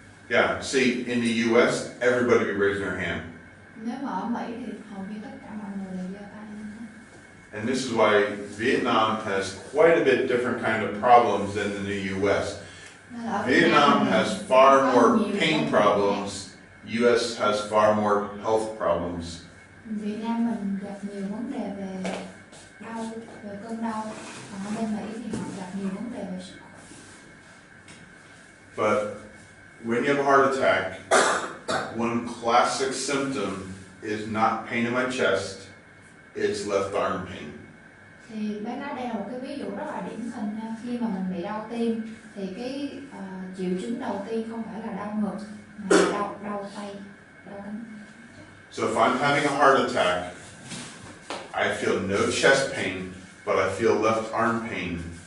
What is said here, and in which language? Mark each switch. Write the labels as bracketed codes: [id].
[en] Yeah, see, in the US, everybody be raising their hand. [vi] Nếu mà ở Mỹ thì hầu như tất cả mọi người đều giơ tay lên hết. [en] And this is why Vietnam has quite a bit different kind of problems than in the US. Vietnam has far more pain problems. US has far more health problems. [vi] Việt Nam mình gặp nhiều vấn đề về đau, về cơn đau. Còn ở bên Mỹ thì họ gặp nhiều vấn đề về sức khỏe. [en] But when you have a heart attack, one classic symptom is not pain in my chest, it's left arm pain. [vi] Thì bác nói đây là một cái ví dụ rất là điển hình nha. Khi mà mình bị đau tim thì cái triệu chứng đầu tiên không phải là đau ngực mà là đau tay, đau cánh. [en] So if I'm having a heart attack, I feel no chest pain, but I feel left arm pain.